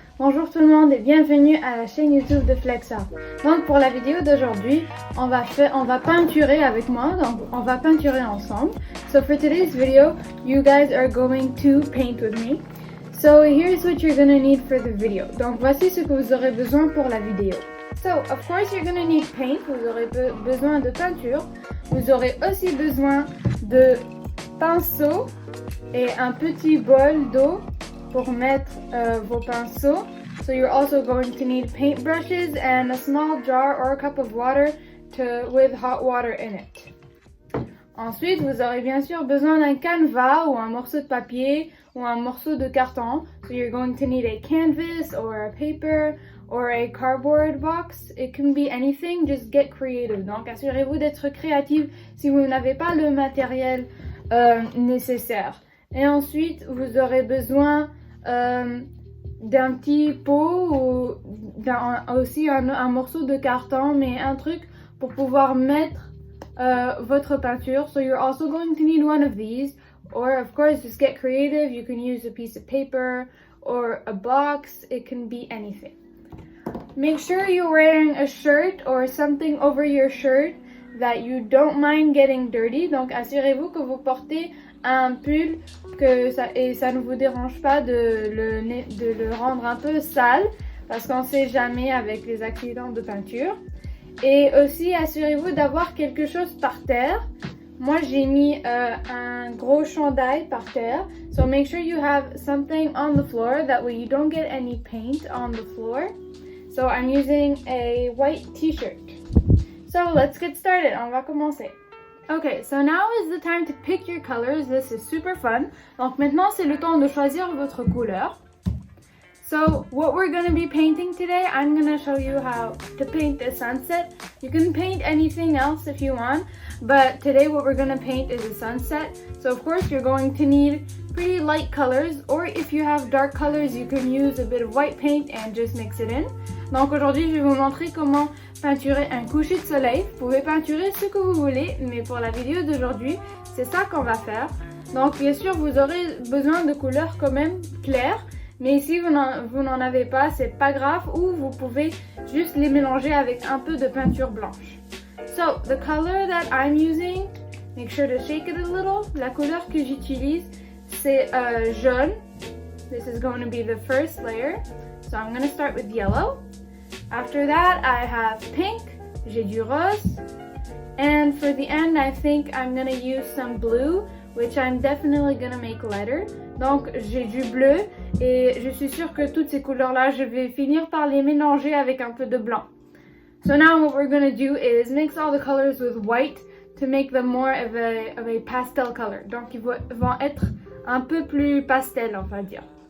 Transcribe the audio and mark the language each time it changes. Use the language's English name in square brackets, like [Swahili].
[French] Bonjour tout le monde et bienvenue à la chaîne YouTube de FlexArt. Donc pour la vidéo d'aujourd'hui, on va peinturer avec moi, donc on va peinturer ensemble. [English] So for today's video, you guys are going to paint with me. So here's what you're gonna need for the video. [French] Donc voici ce que vous aurez besoin pour la vidéo. [English] So of course you're gonna need paint, [French] vous aurez besoin de peinture. Vous aurez aussi besoin de pinceau et un petit bol d'eau pour mettre vos pinceaux. [English] So you're also going to need paint brushes and a small jar or a cup of water with hot water in it. [French] Ensuite, vous aurez bien sûr besoin d'un canevas ou un morceau de papier ou un morceau de carton. [English] So you're going to need a canvas or a paper or a cardboard box. It can be anything, just get creative. [French] Donc assurez-vous d'être créatif si vous n'avez pas le matériel nécessaire. Et ensuite, vous aurez besoin d'un petit pot ou aussi un morceau de carton, mais un truc pour pouvoir mettre votre peinture. [English] So you're also going to need one of these, or of course just get creative. You can use a piece of paper or a box. It can be anything. Make sure you're wearing a shirt or something over your shirt that you don't mind getting dirty. [French] Donc assurez-vous que vous portez un pull et ça ne vous dérange pas de le rendre un peu sale parce qu'on ne sait jamais avec les accidents de peinture. Et aussi assurez-vous d'avoir quelque chose par terre. Moi j'ai mis un gros chandail par terre. [English] So make sure you have something on the floor, that way you don't get any paint on the floor. So I'm using a white t-shirt. So let's get started. [French] On va commencer. [English] Okay, so now is the time to pick your colors. This is super fun. [French] Donc maintenant, c'est le temps de choisir votre couleur. [English] So what we're going to be painting today, I'm going to show you how to paint the sunset. You can paint anything else if you want, but today what we're going to paint is a sunset. So of course, you're going to need pretty light colors, or if you have dark colors, you can use a bit of white paint and just mix it in. [French] Donc aujourd'hui, je vais vous montrer comment peinturer un coucher de soleil. Vous pouvez peinturer ce que vous voulez, mais pour la vidéo d'aujourd'hui, c'est ça qu'on va faire. Donc bien sûr, vous aurez besoin de couleurs quand même claires, mais si vous n'en avez pas, c'est pas grave, ou vous pouvez juste les mélanger avec un peu de peinture blanche. [English] So, the color that I'm using, make sure to shake it a little. [French] La couleur que j'utilise, c'est jaune. [English] This is going to be the first layer. So I'm going to start with yellow. After that, I have pink, [French] j'ai du rose, [English] and for the end, I think I'm gonna use some blue, which I'm definitely gonna make lighter. [French] Donc, j'ai du bleu, et je suis sûre que toutes ces couleurs-là, je vais finir par les mélanger avec un peu de blanc. [English] So now what we're gonna do is mix all the colors with white to make them more of a pastel color. [French] Donc, ils vont être un peu plus pastel, on va dire.